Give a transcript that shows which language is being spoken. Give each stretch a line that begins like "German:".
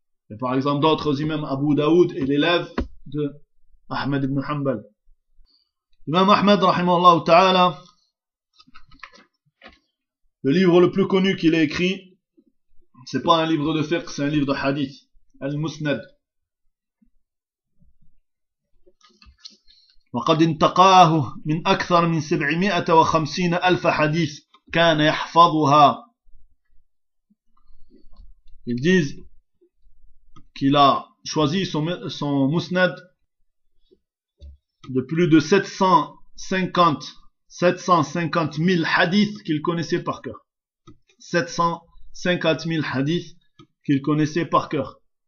French: Et par exemple, d'autres imams, Abu Daoud est l'élève de Ahmed ibn Hanbal. Imam Ahmed, rahimahullah ta'ala, le livre le plus connu qu'il a écrit, c'est pas un livre de fiqh, c'est un livre de hadith, Al-Musnad.
Arabic: وقد انتقاه من أكثر من 750 ألف حديث كان يحفظها.
French: Ils disent qu'il a choisi son musnad de plus de 750 000 hadiths qu'il connaissait par cœur. 750 000 hadiths qu'il connaissait par cœur.